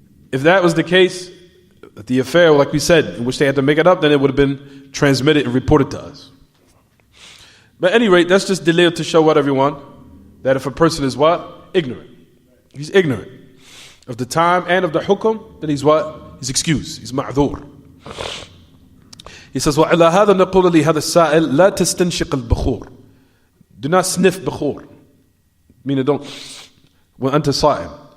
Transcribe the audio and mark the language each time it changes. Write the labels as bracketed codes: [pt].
[en] If that was the case, the affair, like we said, in which they had to make it up, then it would have been transmitted and reported to us. But at any rate, that's just delay to show what, everyone? That if a person is what? Ignorant. He's ignorant of the time and of the hukum, then he's what? He's excused. He's ma'dhur. He says, [ar] وَعَلَى هَذَا نَقُولُ لِهَذَا السَّائِلِ لَا تَسْتَنْشِقَ الْبُخُورِ. [en] Do not sniff bukhur. Meaning don't, [ar] وَأَنْتَ صَائِمٌ.